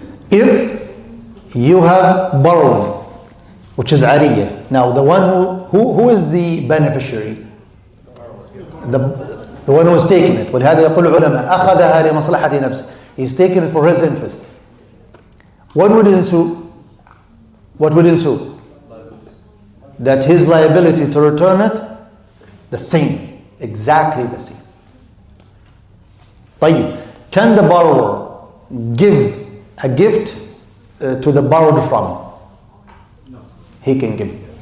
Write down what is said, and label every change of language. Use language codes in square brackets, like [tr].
[en] If you have borrowing, which is عارية, now the one who is the beneficiary? The one who is taking it. [ar] ولهذا يقول العلماء أخذها لمصلحة نفسه. [en] He's taking it for his interest. What would ensue? That his liability to return it, the same, exactly the same. طيب, can the borrower give a gift to the borrowed from? No. He can give.